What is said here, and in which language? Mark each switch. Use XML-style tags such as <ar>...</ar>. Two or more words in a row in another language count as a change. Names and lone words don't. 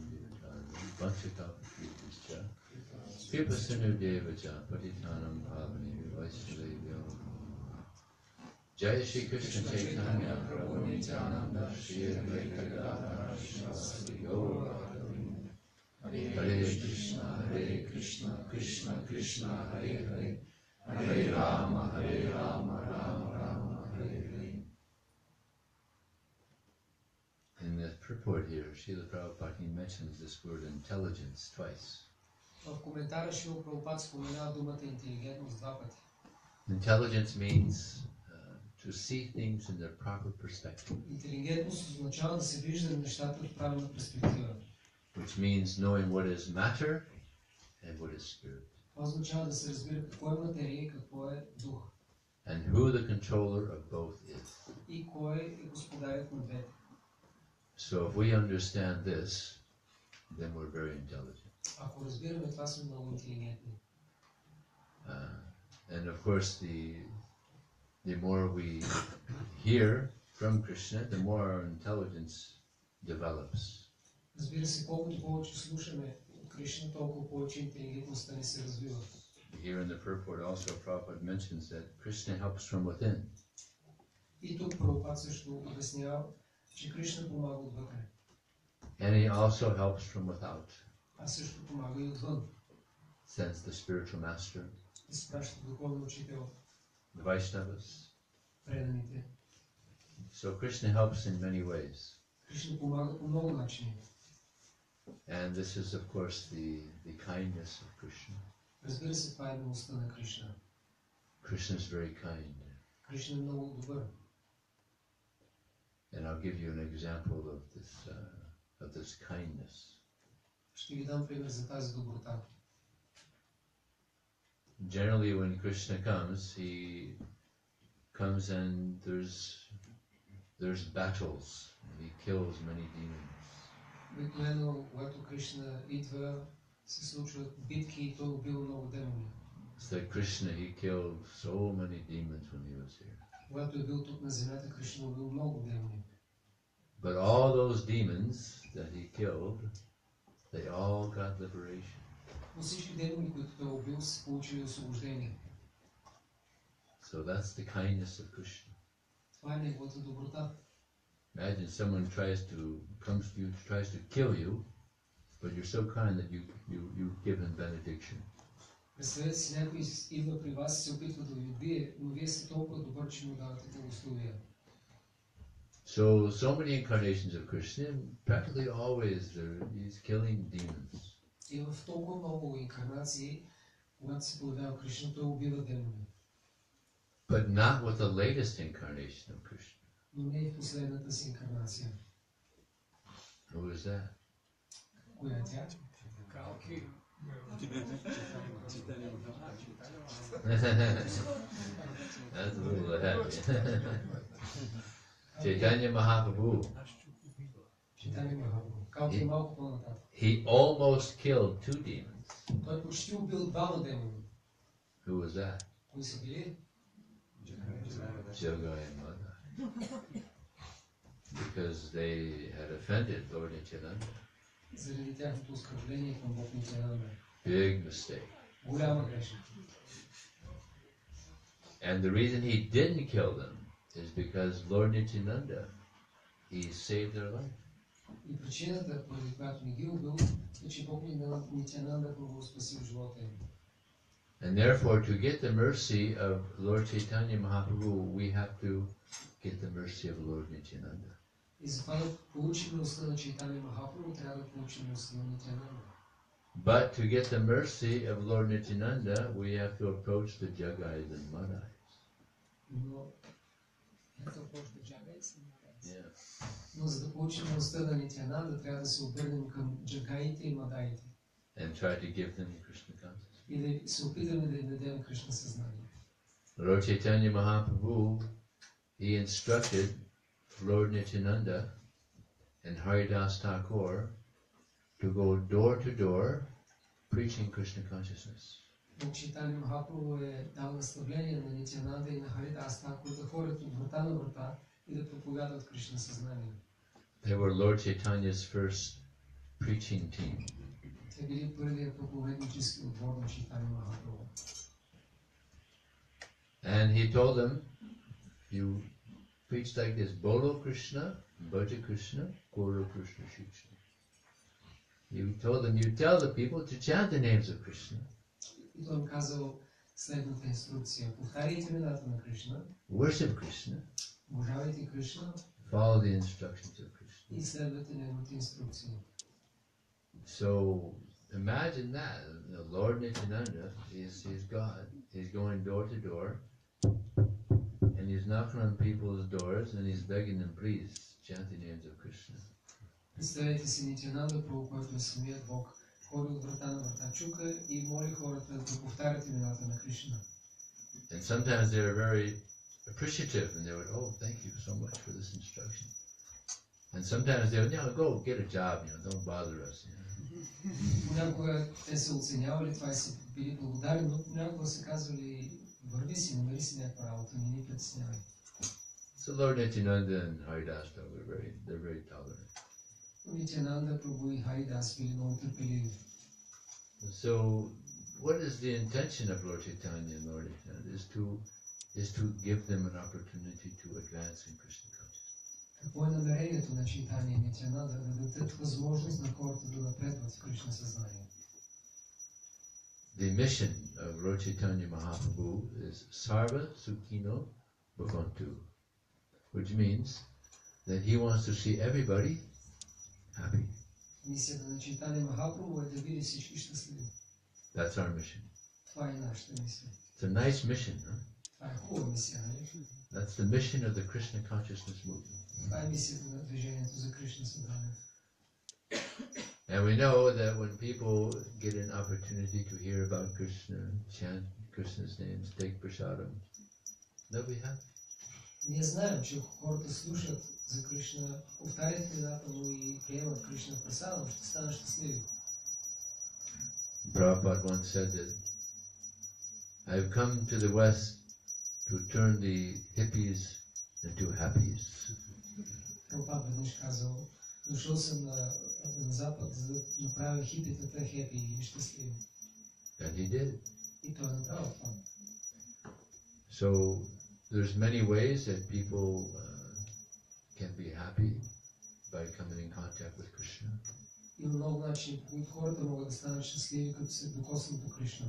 <en>Divataram Vanchakapasya Kripasinu Devaja Patitanam Pavani Vaishnavyo Jai Shri Krishna Chaitanya Prabhu Nityananda Shri Advaita Gadadhara Srivasadi Gaura Hare Krishna, Krishna Krishna, Hare Hare, Hare Rama, Rama Rama, Hare Hare. In the purport here, Srila Prabhupada mentions this word intelligence twice.</en> <bg>В коментара Шрила Прабхупад споменава думата интелигентност два пъти.</bg> <en>Intelligence means to see things in their proper perspective.</en> <bg>Интелигентност означава да се вижда нещата в правилна перспектива.</bg> <en>Which means knowing what is matter and what is spirit.</en> <bg>Това означава да се разбира какво е материя и какво е дух.</bg> <en>And who the controller of both is.</en> <bg>И кой е господарят на двете.</bg> <en>So if we understand this, then we're very intelligent.</en> <bg>Ако разбираме това, сме много интелигентни.</bg> <en>And of course, the more we hear from Krishna, the more our intelligence develops.</en> <bg>Разбира се, колкото повече слушаме от Кришна, толкова повече интелигентността ни се развива.</bg> <en>Here in the purport also Prabhupada mentions that Krishna helps from within.</en> <bg>И тук Прабхупад също обяснява, че Кришна помага отвътре.</bg> <en>And he also helps from without.</en> <bg>А също помага и отвън.</bg> <en>Sends the spiritual master,</en> <bg>изпраща духовен учител,</bg> <en>the Vaishnavas.</en> <bg>преданите.</bg> <en>So Krishna helps in many ways.</en> <bg>Кришна помага по много начини.</bg> <en>And this is of course the kindness of Krishna.</en> <bg>Разбира се, това е милостта на Кришна.</bg> <en>Krishna is very kind.</en> <bg>Кришна е много добър.</bg> <en>And I'll give you an example of this kindness.</en> <bg>Ще ви дам пример за тази доброта.</bg> <en>Generally, when Krishna comes, he comes and there's battles. He kills many demons.</en> <bg>Обикновено, когато Кришна идва, се случват битки и той убил много демони.</bg> <en>It's like Krishna, he killed so many demons when he was here.</en> <bg>Когато е бил тук на земята, Кришна убил много демони.</bg> <en>But all those demons that he killed, they all got liberation.</en> <bg>Но всички демони, които той убил, са получили освобождение.</bg> <en>So that's the kindness of Krishna.</en> <bg>Това е неговата доброта.</bg> <en>Imagine someone comes to you, tries to kill you, but you're so kind that you give him benediction.</en> <bg>Представете си, някой идва при вас и се опитва да ви убие, но вие сте толкова добър, че му давате благословия.</bg> <en>So many incarnations of Krishna, practically always he's killing demons.</en> <bg>И в толкова много инкарнации, когато се появява Кришна, той убива демони.</bg> <en>But not with the latest incarnation of Krishna.</en> <bg>Но не и в последната си инкарнация.</bg> <en>Who is that?</en> <bg>Коя е тя?</bg> <en>That's a little ahead. Chaitanya Mahaprabhu.</en> <bg>Читание Махапрабху. Калки е малко по-нататък.</bg> <en>He almost killed 2 demons.</en> <bg>Той почти убил двама демони.</bg> <en>Who was that?</en> <bg>Кои са били?</bg> <en>Yoga and Mada. Because they had offended Lord Nityananda.</en> <bg>Заради тяхното оскърбление към Бог Нитянанда.</bg> <en>Big mistake.</en> <bg>Голяма грешка.</bg> <en>And the reason he didn't kill them is because Lord Nityananda, he saved their life.</en> <bg>И причината, поради която не ги убил, е, че Бог Нитянанда първо спасил живота им.</bg> <en>And therefore, to get the mercy of Lord Chaitanya Mahaprabhu, we have to get the mercy of Lord Nityananda.</en> <bg>И затова да получим милостта на Чайтания Махапрабху, трябва да получим милостта на Нитянанда.</bg> <en>But to get the mercy of Lord Nityananda, we have to approach the Jagais and Madais.</en> <bg>Но за да получим милостта на Нитянанда, трябва да се обърнем към джагаите и мадаите.</bg> <en>And try to give them Krishna consciousness.</en> <bg>И да се опитаме да им дадем Кришна съзнание.</bg> <en>Lord Chaitanya Mahaprabhu, he instructed Lord Nityananda and Haridas Thakur to go door to door preaching Krishna consciousness.</en> <bg>Бог Чайтания Махапрабху е дал наставление на Нитянанда и на Харидас Тхакур да ходят от врата на врата и да проповядват Кришна съзнание.</bg> <en>They were Lord Chaitanya's first preaching team.</en> <bg>Те били първият проповеднически отбор на Чайтания Махапрабху.</bg> <en>And he told them, you preach like this,</en> <bn>বলো কৃষ্ণ, ভজ কৃষ্ণ, গুরু কৃষ্ণ শিক্ষা.</bn> <en>You told them, you tell the people to chant the names of Krishna.</en> <bg>И той им казал следната инструкция. Повтаряйте имената на Кришна.</bg> <en>Worship Krishna.</en> <bg>Обожавайте Кришна.</bg> <en>Follow the instructions of Krishna.</en> <bg>И следвайте неговите инструкции.</bg> <en>So imagine that. The Lord Nityananda is God. He's going door to door. And he's knocking on people's doors and he's begging them, please, chant the names of Krishna.</en> <bg>Представете си Нитянанда, който е самият Бог, ходи от врата на врата, чука и моли хората да повтарят имената на Кришна.</bg> <en>And sometimes they're very appreciative and they would, oh, thank you so much for this instruction. And sometimes they would, go get a job, don't bother us.</en> <bg>Понякога те се оценявали това и са били благодарни, но понякога са казвали, върви си, намери си някаква работа, не ни притеснявай.</bg> <en>So Lord Nityananda and Haridas, they're very tolerant.</en> <bg>Нитянанда, Прабху и Харидас били много търпеливи.</bg> <en>So what is the intention of Lord Chaitanya and Lord Nityananda? Is to give them an opportunity to advance in Krishna consciousness.</en> <bg>Какво е намерението на Чайтания и Нитянанда? Да дадат възможност на хората да напредват в Кришна съзнание.</bg> <en>The mission of Lord Chaitanya Mahaprabhu is</en> <sa>सर्व सुखिनो भवन्तु,</sa> <en>which means that he wants to see everybody happy.</en> <bg>Мисията на Чайтания Махапрабху е да види всички щастливи.</bg> <en>That's our mission.</en> <bg>Това е нашата мисия.</bg> <en>It's a nice mission, huh?</en> <bg>Това е хубава мисия, нали?</bg> <en>That's the mission of the Krishna consciousness movement.</en> <bg>Това е мисията на движението за Кришна съзнание.</bg> <en>And we know that when people get an opportunity to hear about Krishna, chant Krishna's names, take prasadam, they'll be happy.</en> <bg>Ние знаем, че ако хората слушат за Кришна, повтарят имената му и приемат Кришна прасадам, ще станат щастливи.</bg> <en>Prabhupada once said that I've come to the West to turn the hippies into happies.</en> <bg>Прабхупад веднъж казал, дошъл съм на Запад, за да направя хипитата хепи и щастливи.</bg> <en>And he did.</en> <bg>И той направил това.</bg> <en>So there's many ways that people can be happy by coming in contact with Krishna.</en> <bg>Има много начини, по които хората могат да станат щастливи, като се докоснат до Кришна.</bg>